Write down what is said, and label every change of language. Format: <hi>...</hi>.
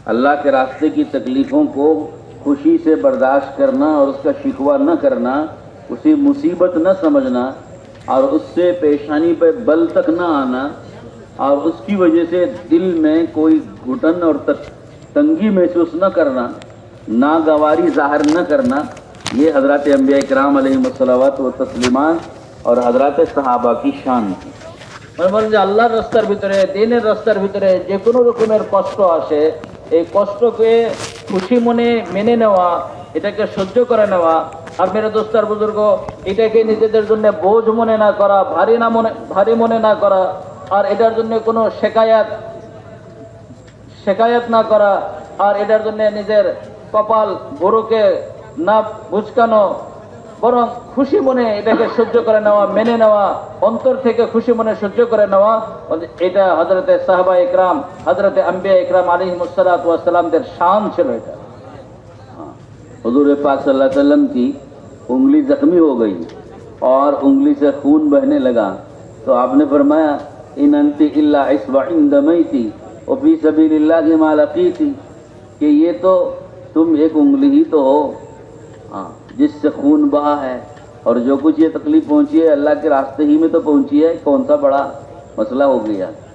<hi>अल्लाह के रास्ते की तकलीफ़ों को खुशी से बर्दाश्त करना और उसका शिकवा न करना, उसे मुसीबत न समझना और उससे पेशानी पे बल तक न आना और उसकी वजह से दिल में कोई घुटन और तंगी महसूस न करना, नागवारी ज़ाहिर न करना, ये हज़रत अंबिया इकराम अलैहिमुस्सलावत व तस्लीमात और हज़रत सहाबा की शान थी।</hi> <bn>মানে বলেন যে আল্লাহর রাস্তার ভিতরে, দ্বীনের রাস্তার ভিতরে যে কোনো রকমের কষ্ট আসে, এই কষ্টকে খুশি মনে মেনে নেওয়া, এটাকে সহ্য করে নেওয়া, আর মেরে দোস্তার বুজুর্গ, এটাকে নিজেদের জন্য বোঝ মনে না করা, ভারী মনে না করা, আর এটার জন্য কোনো শেকায়াত না করা, আর এটার জন্য নিজের কপাল গরুকে না বুঝকানো, বরং খুশি মনে এটাকে সহ্য করে নেওয়া, মেনে নেওয়া, অন্তর থেকে খুশি মনে সহ্য করে নেওয়া, এটা হযরতে সাহাবা ইকরাম, হযরতে আম্বিয়া ইকরাম আলাইহিমুসসালাতু ওয়াসসালামদের শান ছিল। এটা</bn> <hi>हुजूर पाक सल्लल्लाहु अलैहि वसल्लम की उंगली जख्मी हो गई और उंगली से खून बहने लगा, तो आपने फरमाया</hi> <ar>इन अंति इल्ला इस्बइन दमईती और फी सबीलिल्लाह की मा लकीती,</ar> <hi>कि ये तो तुम एक उंगली ही तो हो जिससे खून बहा है, और जो कुछ ये तकलीफ पहुंची है अल्लाह के रास्ते ही में तो पहुंची है, कौन सा बड़ा मसला हो गया।</hi>